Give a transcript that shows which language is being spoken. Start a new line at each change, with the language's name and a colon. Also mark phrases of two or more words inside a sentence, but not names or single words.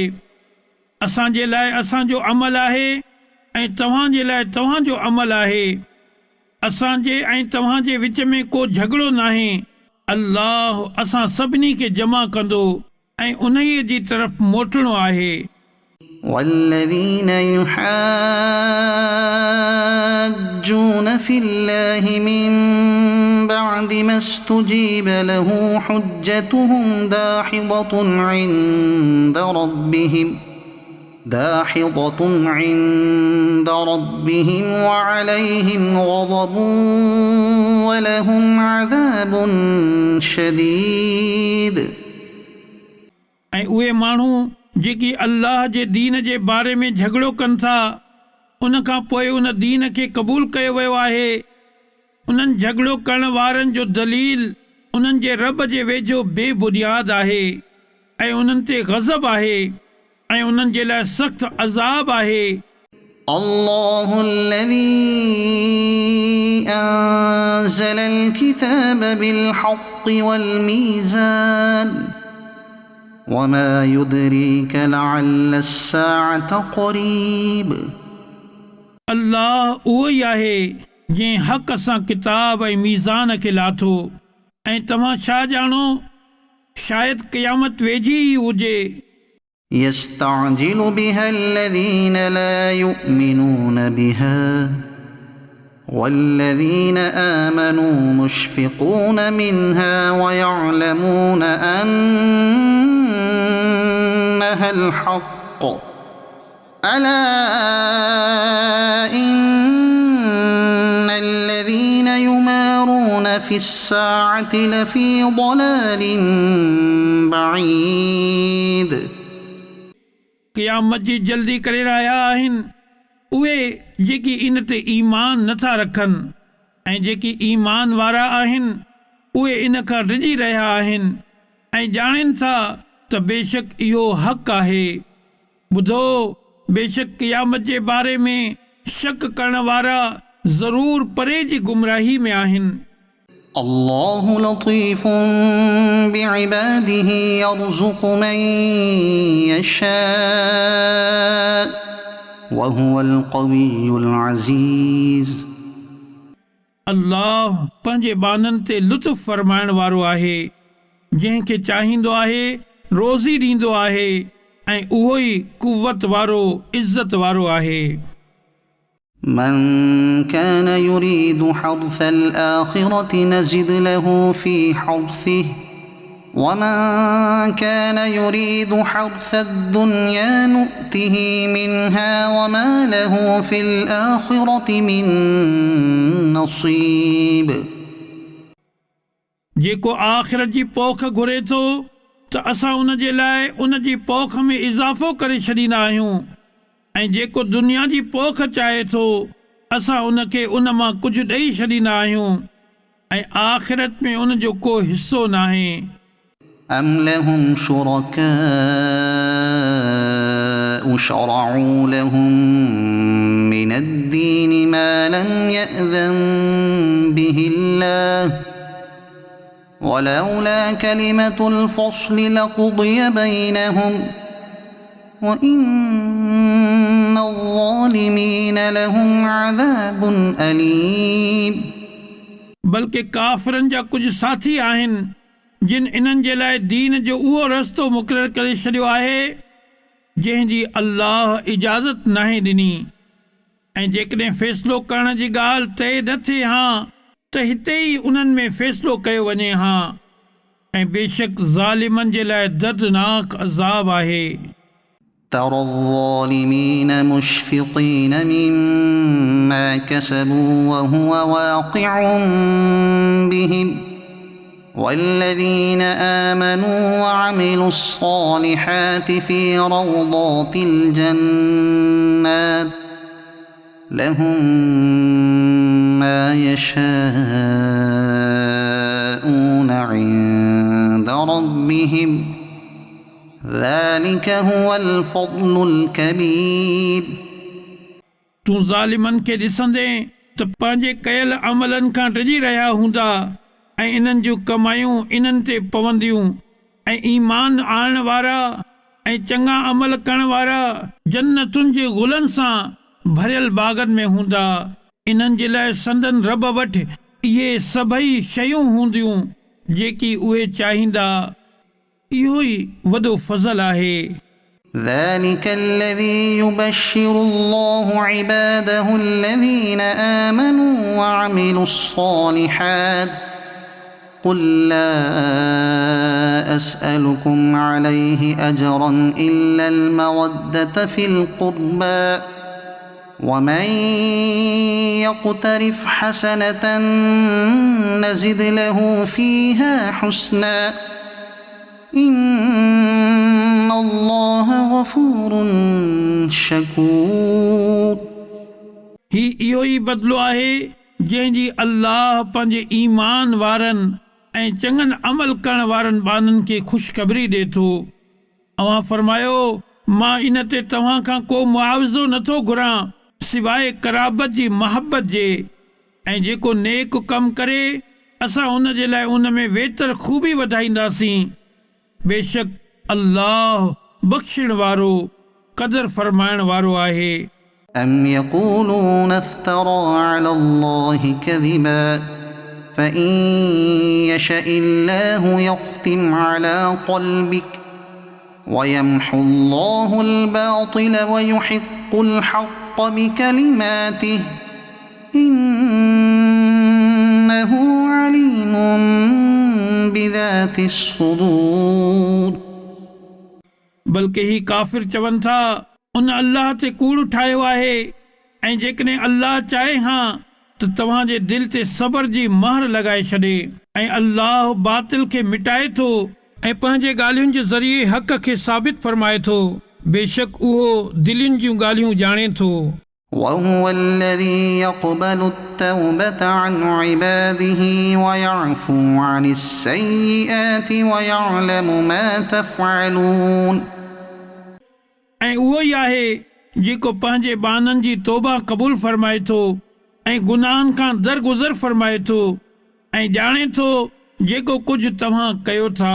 Sindhi: असांजे लाइ असांजो अमल आहे ऐं तव्हांजे लाइ तव्हांजो अमल आहे। असांजे ऐं तव्हांजे विच में को झगड़ो नाहे। अल्लाह असां सभिनी खे जमा कंदो ऐं उन्हीअ जी तरफ़ मोटणो आहे।
Arabic: والذين يحاجون في الله من بعد ما استجيب له حجتهم داحضة عند ربهم وعليهم غضب ولهم عذاب شديد.
Sindhi: ऐं उहे माण्हू जेकी अल्लाह जे दीन जे बारे में झगड़ो कनि था उन खां पोइ उन दीन खे क़बूल कयो वियो आहे। उन्हनि झगड़ो करण वारनि जो दलील उन्हनि जे रब जे वेझो बेबुनियाद आहे ऐं उन्हनि ते ग़ज़ब आहे ऐं उन्हनि जे लाइ सख़्त अज़ाब आहे।
Arabic: الله الذي أنزل الكتاب بالحق والميزان وما يدريك لعل الساعة قريب.
Sindhi: अल्लाह उहो ई आहे जंहिं हक़ सां किताब ऐं मीज़ान खे लाथो ऐं तव्हां छा ॼाणो शायदि क़यामत वेझी ई हुजे।
Arabic: يستعجل بها الذين لا يؤمنون بها والذين آمنوا مشفقون منها ويعلمون أنها الحق ألا إن الذين يمارون في الساعة لفي ضلال بعيد.
Sindhi: क़यामत जी जल्दी करे रहिया आहिनि उहे जेकी इन ते ईमान नथा रखनि ऐं जेकी ईमान वारा आहिनि उहे इन खां डिॼी रहिया आहिनि ऐं ॼाणनि था त बेशक इहो हक़ आहे। ॿुधो बेशक क़यामत जे बारे में शक करण वारा ज़रूर परे जी गुमराही में आहिनि।
Arabic: الله لطيف بعباده يرزق من يشاء وهو القوي العزيز.
Sindhi: अल्लाह पंहिंजे बाननि ते लुत्फ़ फरमाइण वारो आहे जंहिंखे चाहींदो आहे रोज़ी ॾींदो आहे ऐं उहो ई कुवत वारो इज़त वारो आहे।
Arabic: من كان يريد حرث الآخرة نزد له في حرثه ومن كان يريد حرث الدنيا نؤته منها وما له في الآخرة من نصيب.
Sindhi: जेको आख़िरत जी पोख घुरे थो त असां उन जे लाइ उन जी पोख में इज़ाफ़ो करे छॾींदा आहियूं ऐं जेको दुनिया जी पोख चाहे थो असां उनखे उन मां कुझु ॾेई छॾींदा आहियूं ऐं आख़िरत में उन जो को हिसो नाहे।
Arabic: أم لهم شركاء شرعوا لهم من الدين ما لم يأذن به الله ولولا كلمة الفصل لقضي بينهم وإن الظالمين لهم عذاب أليم.
Sindhi: बल्कि काफ़िरनि जा कुझु साथी आहिनि जिन इन्हनि जे लाइ दीन जो उहो रस्तो मुक़ररु करे छॾियो आहे जंहिंजी अल्लाह इजाज़त नाहे ॾिनी ऐं जेकॾहिं फ़ैसिलो करण जी ॻाल्हि तइ न थिए हा त हिते ई उन्हनि में फ़ैसिलो कयो वञे हा ऐं बेशक ज़ालिमनि जे लाइ दर्दनाक अज़ाब आहे।
Arabic: ترى الظالمين مشفقين مما كسبوا وهو واقع بهم والذين آمنوا وعملوا الصالحات في روضات الجنات لهم ما يشاءون عند ربهم ذلك هو الفضل الكبير
Sindhi: तूं ज़ालिमनि खे ॾिसंदे त पंहिंजे कयल अमलनि खां डिॼी रहिया हूंदा ऐं इन्हनि जूं कमायूं इन्हनि ते पवंदियूं ऐं ईमान आणण वारा ऐं चङा अमल करण वारा जन्नतुनि जे गुलनि सां भरियल बाग़नि में हूंदा इन्हनि जे लाइ संदन रब वटि इहे सभई शयूं हूंदियूं जेकी उहे चाहींदा इहो ई वॾो फज़ल आहे
Arabic: ذلك الذي يبشر الله عباده الذين آمنوا وعملوا الصالحات قل لا أسألكم عليه أجرا إلا المودة في القربى ومن يقترف حسنة نزد له فيها حسنا إن الله غفور شكور
Sindhi: ही इहो ई बदिलो आहे जंहिंजी अल्लाह पंहिंजे ईमान वारनि ऐं चङनि अमल करण वारनि बाननि खे ख़ुशख़बरी ॾिए थो अवां फरमायो मां इन ते तव्हां खां को मुआवज़ो नथो घुरां सवाइ क़राबत जी मोहबत जे ऐं जेको नेक कमु करे असां उन जे लाइ उन में वेतर खूबी वधाईंदासीं बेशक अल्लाह बख़्शण वारो क़दर फरमाइण वारो आहे
Arabic: أم يقولون افترى على الله كذبا فإن يشأ الله يختم على قلبك ويمحو الله الباطل ويحق الحق بكلماته إنه عليم بذات الصدور
Sindhi: बल्कि ही काफ़िर चवनि था उन अल्लाह ते कूड़ ठाहियो आहे ऐं जेकॾहिं अल्लाह चाहे हा त तव्हांजे दिलि ते सबर जी महर लॻाए छॾे ऐं अल्लाह बातिल खे मिटाए थो ऐं पंहिंजे ॻाल्हियुनि जे ज़रिए हक़ खे साबित फरमाए थो बेशक उहो दिलयुनि जूं ॻाल्हियूं ॼाणे थो
Arabic: وهو الذي يقبل التوبة عن عباده ويعفو عن السيئات ويعلم ما تفعلون
Sindhi: ऐं उहो ई आहे जेको पंहिंजे बाननि जी तौबा क़बूल फरमाए थो ऐं गुनाहनि खां दरगुज़र फरमाए थो ऐं ॼाणे थो जेको कुझु तव्हां कयो था